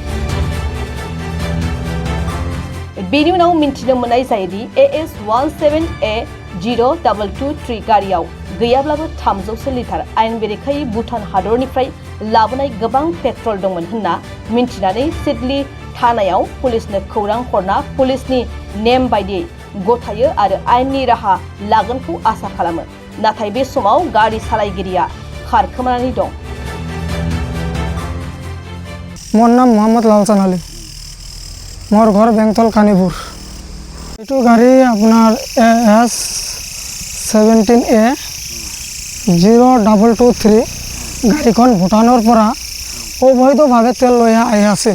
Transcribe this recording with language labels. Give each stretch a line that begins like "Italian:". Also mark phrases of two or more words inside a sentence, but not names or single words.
Bodo: बेनि उनाव मिन्थिनो मोननाय जायोदि AS 17A0223 गारियाव गैयाब्लाबो 300 लिटार आइन बेरेखायै भुटान हादरनिफ्राय लाबोनाय गोबां पेट्रल दंमोन होनना मिन्थिनानै सिडली थानायाव पुलिसनो खौरां हरना पुलिसनि नेम बायदियै गथायो आरो आइननि राहा लागोनखौ आसा खालामो। नाथाय बे समाव गारि सालायगिरिया खारखोमानानै दं।
Assamese: মোৰ নাম মোহাম্মদ লালসেন আলী, মোৰ ঘৰ বেণ্টল কানিপুৰ। এইটো গাড়ী আপোনাৰ AS 17A0223 গাড়ীখন ভূটানৰ পৰা অবৈধভাৱে তেল লৈ আছিল।